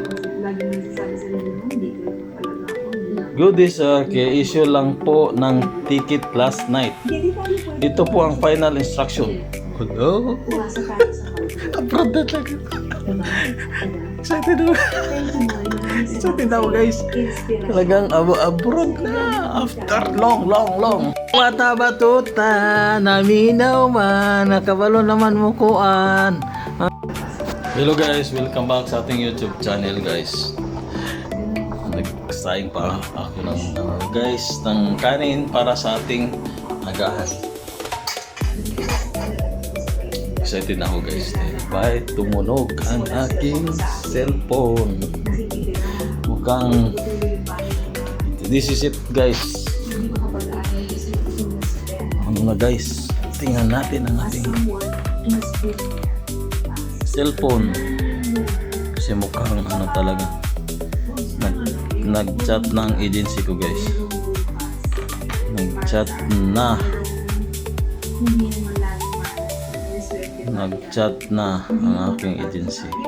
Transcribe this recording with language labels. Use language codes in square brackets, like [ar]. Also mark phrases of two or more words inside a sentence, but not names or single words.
[tl] Goodies, issue lang po ng ticket [en] last night. [tl] Ito po ang final instruction. Hello? Abroad na talaga. Excited ako. Excited ako, guys. Talagang abroad na. [en] After long. [ceb] Wata batuta, naminaw man, nakabalo naman mukuan. [en] Hello guys, welcome back [tl] sa ating YouTube channel, guys. Nagsaing pa ako ng guys ng kanin para sa ating agahan. Excited na ako, guys. Bye, tumunog ang aking cellphone. Mukhang [en] this is it, guys. [tl] Ano na, guys? Tingnan natin ang ating cellphone. Kasi mukhang ano talaga. Nag-chat na ang agency ko, guys. Nag-chat na ang aking agency.